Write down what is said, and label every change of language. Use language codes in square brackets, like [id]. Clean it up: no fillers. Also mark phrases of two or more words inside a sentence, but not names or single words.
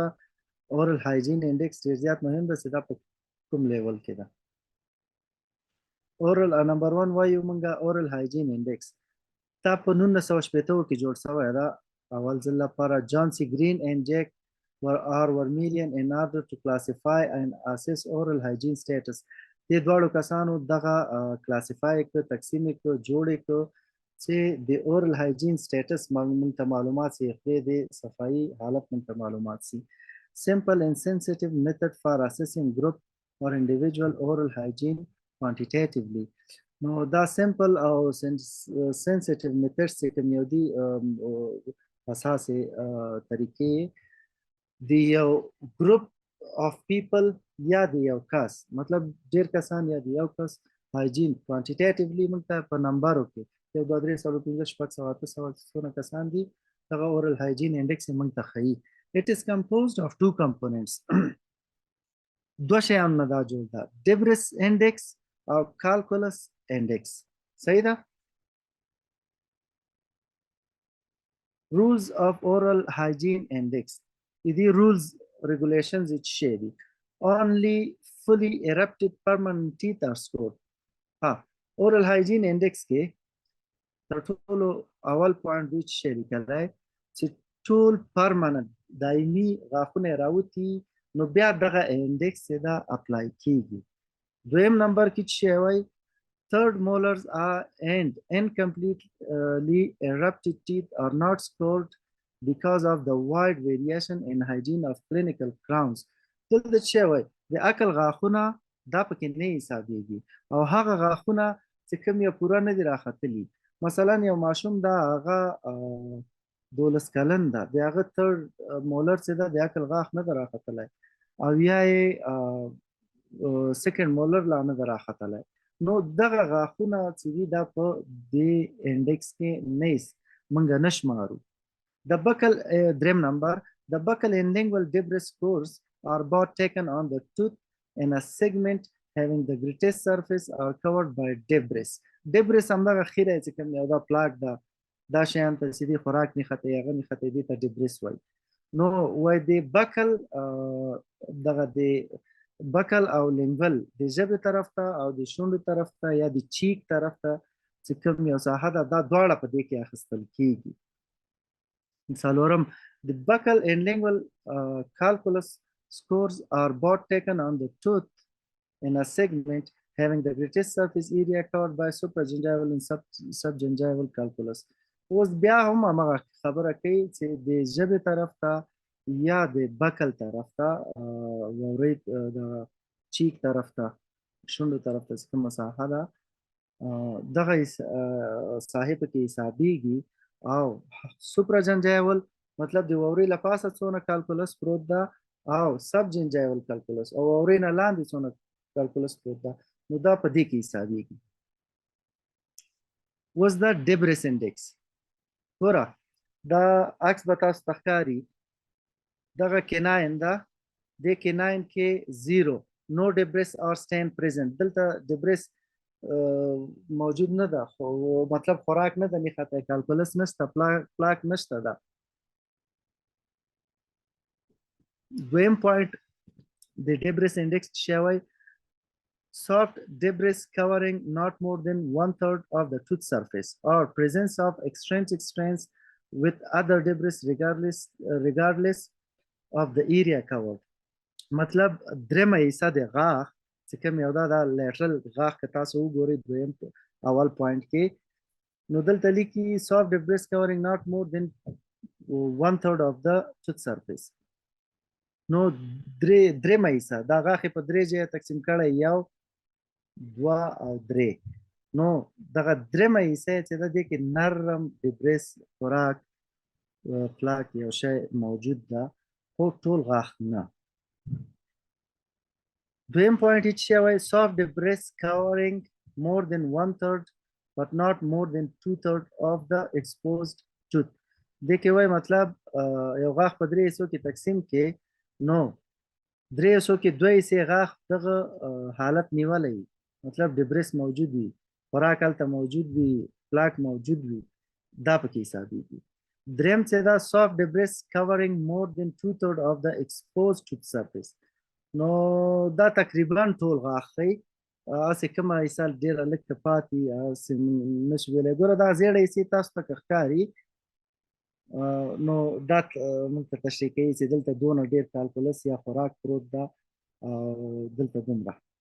[en] oral hygiene index [ps] ډېر زیات مهم ده چې دا په کوم لیول کې ده. اورل نمبر 1 وایو موږ [en] oral hygiene index [ps] دا په 1980 کې جوړ شوی ده. اول ځل لپاره [en] جان سی ګرین اینڈ جیک ورمیلیان in order to classify and assess oral hygiene status. [ps] دې دواړو کسانو دغه کلاسیفای کړ، تقسیم کړ، جوړ کړ چې د [en] oral hygiene status [ps] موږ ته معلومات سي، خولې د صفایي حالت موږ ته معلومات سي. [en] simple and sensitive method for assessing group or individual oral hygiene quantitatively. [ps] نو دا simple او [en] sensitive methods [ps] چې کوم یو دي اساسي طریقې د یو ګروپ [en] of people [ps] یا د یو کس مطلب ډیر کسان یا د یو کس [en] hygiene quantitatively [ps] موږ ته په نمبرو کې 1 2 3 4 5 6 7 څونه کسان دي دغه [en] oral hygiene index [ps] موږ ته ښیي. [en] It is composed of two components. [ps] دو شیان نه دا جوړ ده، [en] debris index [ps] او [en] calculus index. [ps] صحیح ده. [en] rules of oral hygiene index. دې rules regulations [ps] چې شي دي [en] only fully erupted permanent teeth are scored. oral hygiene index [ps] کې تر ټولو اول پوینټ دوی چې شي لیکلی چې ټول permanent دایمي غاښونه راوتي نو بیا دغه انډیکس دا اپلای کیږي. دویم نمبر کې چې شی وایي [en] third molars are and incompletely erupted teeth are not scored because of the wide variation in hygiene of clinical crowns. [ps] دلته شی وایي د عقل غاښونه دا پکې نه حسابېږي او هغه غاښونه چې کوم یې پوره نه دي راختلي. مثلا یو ماشوم دا هغه 12 کلن ده، د هغه [en] third molar [ps] چې ده د عقل غاښ نه ده راختلی او یا یې [en] second molar [ps] لا نه ده راختلی. نو دغه غاښونه چې دي دا په دې انډیکس کې نه موږ نه شمارو. [en] The buccal dream number, the buccal and lingual debris scores are both taken on the tooth in a segment having the greatest surface are covered by debris. [ps] debris همدغه خیره چې کوم یو دا پلاک دا شیان ته چې دی خوراک نه خطي هغه نه خطي دي ته debris وایي. نو وای د بکل دغه د بکل او لینګول د ژبې طرف ته او د شونډو طرف ته یا د چیک طرف ته چې کوم یو ساحه ده دا دواړه په دې کې اخیستل کیږي. [en] څلورم the buccal and lingual calculus scores are both taken on the tooth in a segment having the greatest surface area covered by supragingival and subgingival calculus. [ps] اوس بیا هم هغه خبره کوي چې د ژبې طرف ته یا د بکل طرف ته ووري د چیک طرف ته شونډو طرف ته کومه ساحه ده دغه ساحه په کې حسابيږي او سوپراجنجایول مطلب د ووري لپاسه څونه کالکولس پروت ده او [en] subgingival calculus [ps] او ووري نه لاندې څونه کالکولس پروت ده نو دا په دې کې حسابيږي. [en] was the debris index [ps] ګوره دا عکس به تاسو ته ښکاري دغه کناین ده د کناین کې [en] 0 no debris or stain present [ps] دلته debris موجود نه ده خو مطلب خوراک نه ده نښته کالکولس نشته پلاک نشته ده. دویم پوینټ د [en] debris index شوی soft debris covering not more than 1/3 of the tooth surface or presence of extrinsic strains with other debris regardless of the area covered. [ps] مطلب درېمه حصه د غاښ چې کوم یو دا lateral غاښ که تاسو وګورئ دویم اول پوینټ کې نو دلته لیکي [en] soft debris covering not more than 1/3 of the tooth surface. [ps] نو درېمه حصه دا غاښ په درې ځایه تقسیم کړی یو دوا او درې نو دغه درېمه حصه چې د دې کې نرم debris خوراک پلاک یو شی موجود ده خو ټول غاښ نه. دویم پوینټ چې شوی [en] soft debris covering more than 1/3 but not more than 2/3 of the exposed tooth. [ps] دې کې وایي مطلب یو غاښ په درې حصو کې تقسیم کې نو درې حصو کې دوه حصې غاښ دغه حالت نیولی مطلب debris موجود وي خوراک هلته موجود وي پلاک موجود وي دا پکې حسابېږي. دریم چې دا [en] soft debris covering more than 2/3 of the exposed tooth surface [ps] نو دا تقریبا ټول غاښ ښیي هسې کومه حصه ډېره لږ پاتې هسې نشي ویلی ګوره دا زیړه حصې تاسو ته که ښکاري نو دا موږ ته تشریح کوي چې دلته دونه ډېر کالکولس یا خوراک پروت ده او دلته دومره.